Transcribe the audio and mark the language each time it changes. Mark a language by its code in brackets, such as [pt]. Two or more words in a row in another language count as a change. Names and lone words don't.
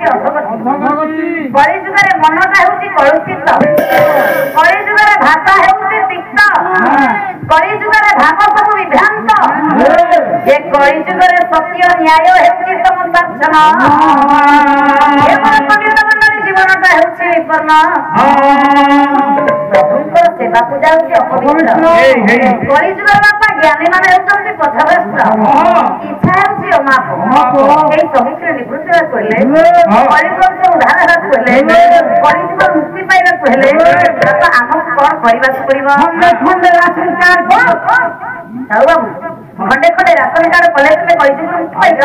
[or] ଅଧୋଗତି କଳିଯୁଗ ରେ ମନଟା ହେଉଛି କଳୁଷିତ କଳିଯୁଗ ରେ ଭାଷା ହେଉଛି ତିକ୍ତ କଳିଯୁଗ ରେ ଭାବ ସବ ବିଭ୍ରାନ୍ତ ଏ କଳିଯୁଗ ରେ ସତ୍ୟ ନ୍ୟାୟ ହେଉଛି ସମଦର୍ଶନ ଏ ପଣ୍ଡିତ ମଣ୍ଡଳୀ ଜୀବନଟା ହେଉଛି ବିପନ୍ନ प्रभुଙ୍କର ସେବାକୁ ଯାଉଛି ଅପବିତ୍ର କଳିଯୁଗର ବାପା ଜ୍ଞାନୀ ମାନେ ହେଉଛନ୍ତି ପଥଭ୍ରଷ୍ଟ ଇଚ୍ଛା ହେଉଛି ଅମାପ ଏଇ ସବୁଥିରେ ନିବୃତ୍ତି ହେବାକୁ ହେଲେ କଳିଯୁଗର ଉଦ୍ଧାର ହେବାକୁ ହେଲେ କଳିଯୁଗ ମୁକ୍ତି ପାଇବାକୁ ହେଲେ ବାପା ଆମକୁ କଣ କରିବାକୁ ପଡିବ ଖଣ୍ଡେ ରାସନ କାର୍ଡ ସାହୁ ବାବୁ ଖଣ୍ଡେ ଖଣ୍ଡେ ରାସନ କାର୍ଡ କଲେ ତୁମେ କଳିଯୁଗର ମୁକ୍ତି ପାଇବ